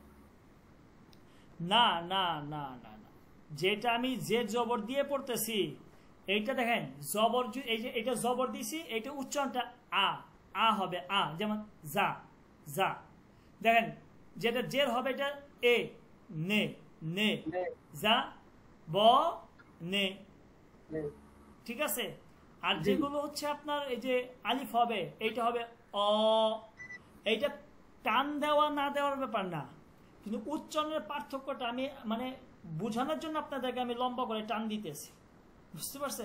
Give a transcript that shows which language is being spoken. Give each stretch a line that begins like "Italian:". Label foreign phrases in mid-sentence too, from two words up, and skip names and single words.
Bangla: না না না না না, যেটা আমি যে জবর দিয়ে পড়তেছি এইটা দেখেন জবর, এই যে এটা জবর দিছি, এটা উচ্চারণটা আ আ হবে, আ, যেমন যা যা। দেখেন যেটা জের হবে এটা এ নে নে, যা ব নে, ঠিক আছে। আর যেগুলো হচ্ছে আপনার এই যে আলিফ হবে, এইটা হবে অ। এইটা টান দেওয়া না দেওয়ার ব্যাপার না, কিন্তু উচ্চারণের পার্থক্যটা আমি মানে বোঝানোর জন্য আপনাদেরকে আমি লম্বা করে টান দিতেছি, বুঝতে পারছেন?